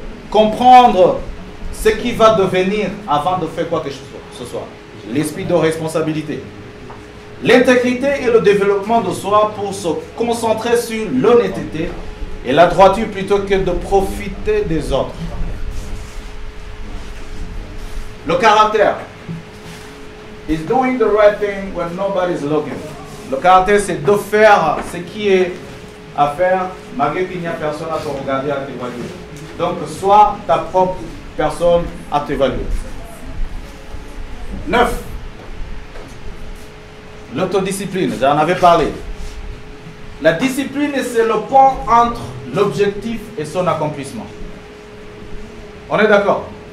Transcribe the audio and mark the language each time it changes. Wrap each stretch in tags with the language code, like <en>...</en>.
<fr>Comprendre ce qui va devenir avant de faire quoi que ce soit. L'esprit de responsabilité. L'intégrité et le développement de soi pour se concentrer sur l'honnêteté et la droiture plutôt que de profiter des autres. Le caractère.</fr> <en>Is doing the right thing when nobody is looking.</en> <fr>Le caractère, c'est de faire ce qui est à faire malgré qu'il n'y a personne à te regarder, à t'évaluer. Donc, sois ta propre personne à t'évaluer. 9. L'autodiscipline, j'en avais parlé. La discipline, c'est le pont entre l'objectif et son accomplissement. On est d'accord?</fr>